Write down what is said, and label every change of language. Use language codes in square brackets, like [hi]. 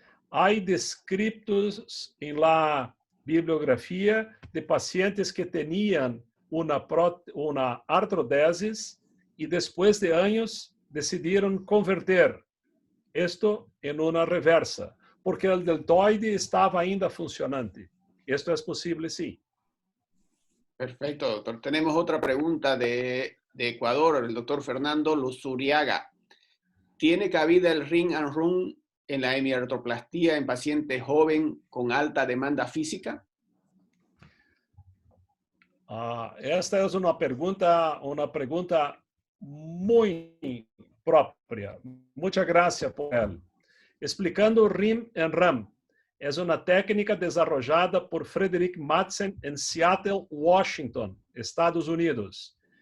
[pt] Há descritos em la bibliografia de pacientes que tinham uma artrodesis e depois de anos decidiram converter isto em uma reversa, porque o deltoide estava ainda funcionante. Isto é possível, sim. [es] Perfecto, doctor. Tenemos otra pregunta de Ecuador, el doctor Fernando Luzuriaga. ¿Tiene cabida el ring and run en la hemiartroplastía en pacientes jóvenes con alta demanda física? [pt] Esta é uma pergunta muito própria. [es] Muchas gracias por ela. Explicando RIM and RAM. [pt] É uma técnica desarrollada por Frederick Madsen em Seattle, Washington, Estados Unidos.